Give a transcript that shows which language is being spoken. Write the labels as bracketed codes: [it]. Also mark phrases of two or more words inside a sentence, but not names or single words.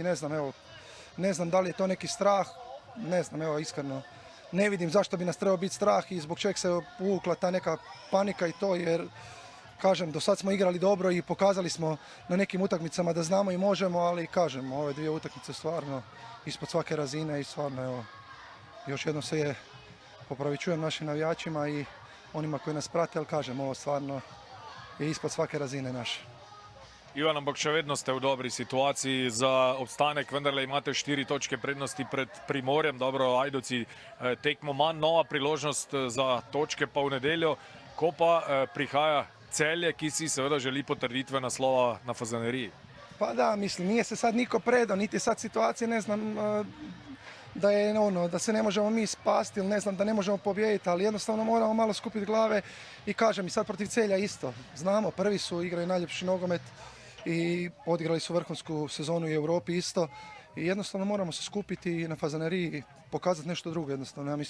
[hr] Ne znam da li je to neki strah, ne znam, evo iskreno ne vidim zašto bi nas trebao biti strah i zbog čeg se uvukla ta neka panika i to, jer kažem, do sad smo igrali dobro i pokazali smo na nekim utakmicama da znamo i možemo, ali kažem, ove dvije utakmice stvarno ispod svake razine i stvarno, evo, još jednom se je popravičujem našim navijačima i onima koji nas prate, ali kažem, ovo stvarno je ispod svake razine naše. [sl] Ivan, ampak še vedno ste v dobri situaciji za obstanek, vendarle imate 4 točke prednosti pred Primorjem. Dobro, Ajdovci tekmo manj, nova priložnost za točke pa v nedeljo, ko pa prihaja Celje, ki si seveda želi potrditve naslova na Fazaneriji. [hr] Pa da, mislim, nije se sad niko predao, niti sad situacija, ne znam, da se ne možemo mi spasti ili ne znam, da ne možemo pobijediti, ali jednostavno moramo malo skupiti glave i kažem, i sad protiv Celja isto. Znamo, prvi su, igraju najljepši nogomet i odigrali su vrhunsku sezonu u Europi isto i jednostavno moramo se skupiti na Fazaneriji i pokazati nešto drugo jednostavno.